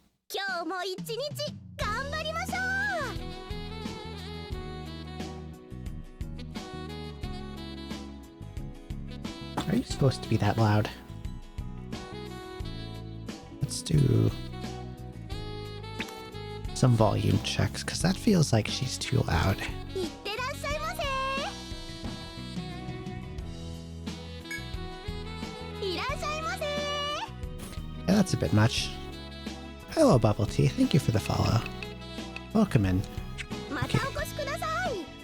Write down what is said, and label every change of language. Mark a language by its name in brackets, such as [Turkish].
[Japanese] 今日も一日頑張りましょう。 [English] Are you supposed to be that loud? Let's do some volume checks, because that feels like she's too loud. [Japanese] いってらっしゃいませ。いらっしゃいませ。 [English] Yeah, that's a bit much. Hello, Bubble Tea. Thank you for the follow. Welcome in. [Japanese] またお越しください。